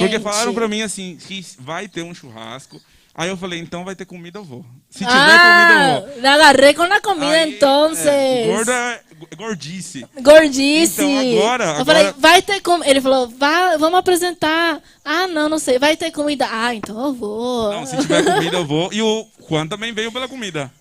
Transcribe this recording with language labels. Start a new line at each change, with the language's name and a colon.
Portuguese: Porque falaram pra mim assim, que vai ter um churrasco. Aí eu falei, então vai ter comida, eu vou. Se tiver comida, eu vou.
Spanish: La agarré con la comida entonces.
Portuguese: Gordice. Gordice. Então agora... Eu falei, vai ter comida. Ele falou, vamos apresentar. Ah, não sei. Vai ter comida. Ah, então eu vou. Não, se tiver comida, eu vou. E o Juan também veio pela comida.